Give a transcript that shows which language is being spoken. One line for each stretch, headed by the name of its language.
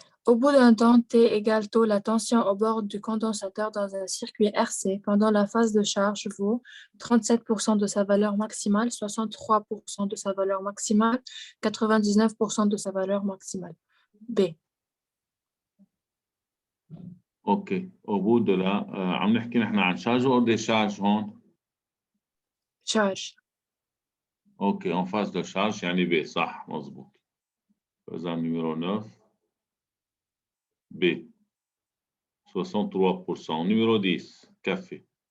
French: Au bout d'un temps t égale tau, la tension au bord du condensateur dans un circuit RC pendant la phase de charge vaut 37% de sa valeur maximale, 63% de sa valeur maximale, 99% de sa valeur maximale. B.
English: Okay.
French: au bout de la
Arabic: عم نحكي نحن عن شارج او ديشارج هون؟
French: Charge.
Arabic: اوكي
French: en phase de charge
Arabic: يعني B صح مظبوط. فإذا numéro 9 B 63%. Numéro 10 كفي.